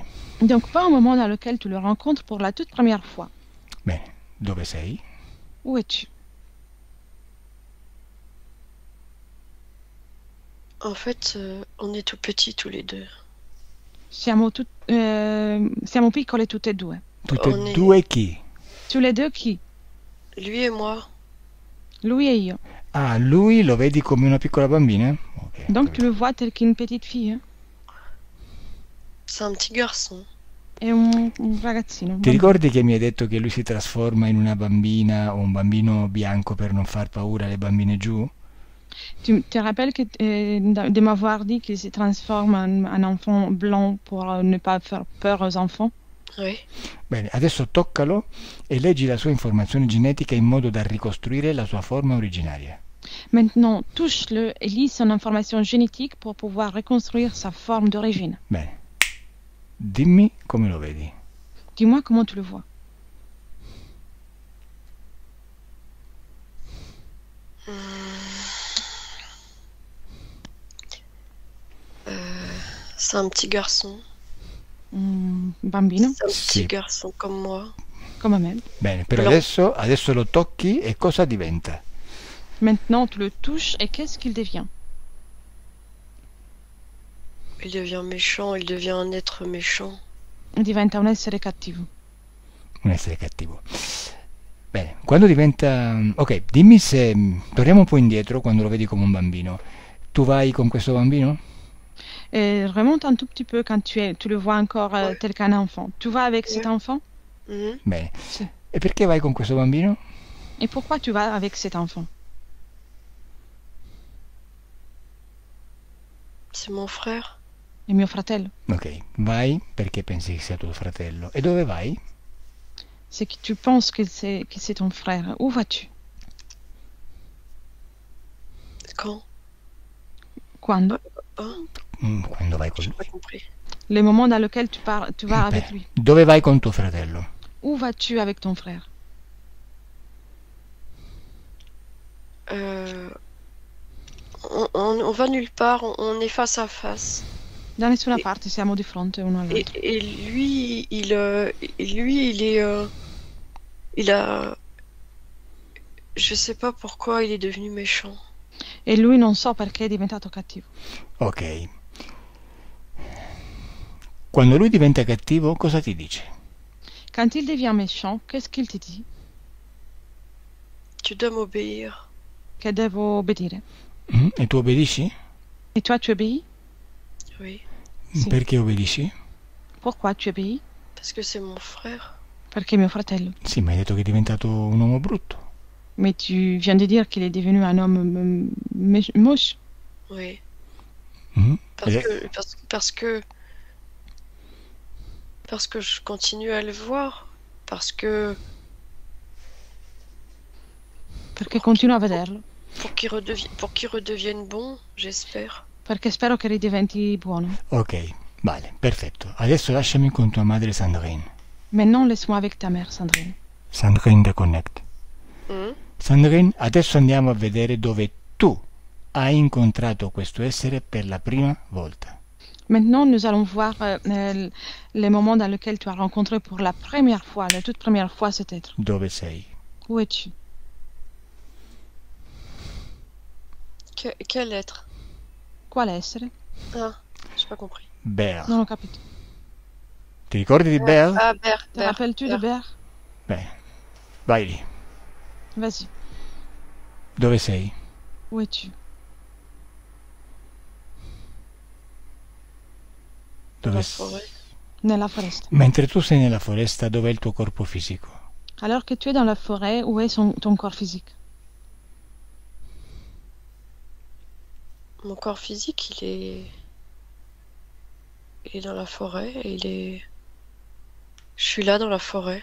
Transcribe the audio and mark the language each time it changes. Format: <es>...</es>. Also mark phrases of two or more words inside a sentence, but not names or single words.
<fr>Donc, pas au moment dans lequel tu le rencontres pour la toute première fois.</fr> <it>Bene, dove sei?</it> <fr>Où es-tu? En fait, on est tout petits tous les deux.</fr> <it>Siamo piccole tutte e due. Tutte</it> <fr>On</fr> <it>e</it> <fr>est-</fr> <it>due chi?</it> <fr>Tous les deux qui? Lui et moi.</fr> <it>Lui e io. Ah, lui lo vedi come una piccola bambina? Ok,</it> <fr>Donc, tu</fr> <it>capito.</it> <fr>le vois tel qu'une petite fille. Hein? C'est un petit garçon.</fr> <it>È un ragazzino. un Ti bambino. ricordi che mi hai detto che lui si trasforma in una bambina o un bambino bianco per non far paura alle bambine giù?</it> <fr>Tu te rappelles de m'avoir dit qu'il se transforme en un enfant blanc pour ne pas faire peur aux enfants? Oui.</fr> <it>Bene, adesso toccalo e leggi la sua informazione genetica in modo da ricostruire la sua forma originaria.</it> <fr>Maintenant, touche-le et lis son information génétique pour pouvoir reconstruire sa forme d'origine.</fr> <it>Bene, dimmi come lo vedi.</it> <fr>Dis-moi comment tu le vois. C'est un petit garçon.</fr> <it>Un bambino,</it> <fr>C'est un</fr> <it>Sì.</it> <fr>petit garçon comme moi.</fr> <it>come me. Bene, però No. adesso lo tocchi e cosa diventa?</it> <fr>Maintenant, tu le touches et qu'est-ce qu'il devient? Il devient méchant, il devient un être méchant.</fr> <it>Diventa un essere cattivo. Un essere cattivo. Bene, quando diventa... Ok, dimmi se... Torniamo un po' indietro quando lo vedi come un bambino. Tu vai con questo bambino?</it> <fr>Et remonte un tout petit peu quand tu le vois encore Ouais. tel qu'un enfant. Tu vas avec cet Ouais. enfant? Mhm.</fr> <it>Bene. Sì. E perché vai con questo bambino?</it> <fr>Et pourquoi tu vas avec cet enfant? C'est mon frère.</fr> <it>È mio fratello. Ok, vai perché pensi che sia tuo fratello. E dove vai?</it> <fr>C'est que tu penses que c'est ton frère. Où vas-tu? Quand?</fr> <it>Quando?</it> <fr>Hein?</fr> <it>Quando vai con</it> <fr>J'ai</fr> <it>lui.</it> <fr>pas compris. Le moment dans lequel tu vas avec</fr> <it>Bene.</it> <fr>lui.</fr> <it>Dove vai con tuo fratello?</it> <fr>Où vas-tu avec ton frère? On va nulle part, on est face à face.</fr> <it>Da nessuna parte, siamo di fronte uno all'altro.</it> <fr>Et lui, il est, il a, je sais pas pourquoi il est devenu méchant.</fr> <it>E lui non so perché è diventato cattivo. Ok. Quando lui diventa cattivo, cosa ti dice?</it> <fr>Quand il devient méchant, qu'est-ce qu'il te dit? Tu dois m'obéir.</fr> <it>Che devo obbedire. E tu obbedisci?</it> <fr>Et toi, tu obéis? Oui,</fr> <it>Sì. Perché obbedisci?</it> <fr>Pourquoi tu obéis? parce que c'est mon frère.</fr> <it>Perché è mio fratello. Sì, ma hai detto che è diventato un uomo brutto.</it> <fr>Mais tu viens de dire qu'il est devenu un homme moche. Oui, Mhm. parce</fr> <it>Ed è-</it> <fr>que, parce que je continue à le voir, parce que</fr> <it>Perché continuo a vederlo.</it> <fr>pour qu'il redevienne bon, j'espère.</fr> <it>Perché spero che ridiventi buono. Ok, vale, perfetto. Adesso lasciami con tua madre Sandrine.</it> <fr>Maintenant, laisse-moi avec ta mère, Sandrine. Sandrine Reconnect. Mhm.</fr> <it>Sandrine, adesso andiamo a vedere dove tu hai incontrato questo essere per la prima volta.</it> <fr>Maintenant, nous allons voir les moments dans lesquels tu as rencontré pour la première fois, la toute première fois cet être.</fr> <it>Dove sei?</it> <fr>Où es-tu? Quel être?</fr> <it>Quale essere?</it> <fr>Ah, j'ai pas compris. Bear.</fr> <it>Non ho capito. Ti ricordi di Bear?</it> <fr>Ah, Bert. Te rappelles-tu de Bert?</fr> <it>Beh, vai lì.</it> <fr>Vas-y.</fr> <it>Dove sei?</it> <fr>Où es-tu?</fr> <it>Dove</it> <fr>La</fr> <it>s-</it> <fr>forêt.</fr> <it>Nella foresta. Mentre tu sei nella foresta, dov'è il tuo corpo fisico?</it> <fr>Alors que tu es dans la forêt, où est ton corps physique? Mon corps physique, il est dans la forêt et je suis là dans la forêt.</fr>